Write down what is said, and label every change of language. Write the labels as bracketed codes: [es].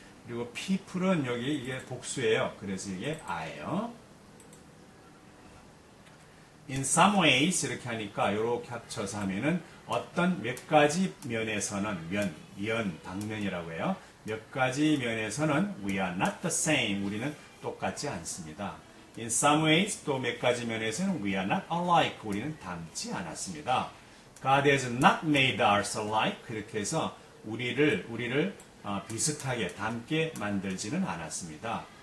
[ko] 그리고 people은 여기 이게 복수예요. 그래서 이게 I예요. [en] In some ways [ko] 이렇게 하니까 이렇게 합쳐서 하면은 어떤 몇 가지 면에서는 면, 방면이라고 해요. 몇 가지 면에서는 [en] we are not the same. [ko] 우리는 똑같지 않습니다. [en] In some ways [ko] 또 몇 가지 면에서는 [en] we are not alike. [ko] 우리는 닮지 않았습니다. [en] God has not made us alike. [ko] 그렇게 해서 우리를 비슷하게 닮게 만들지는 않았습니다.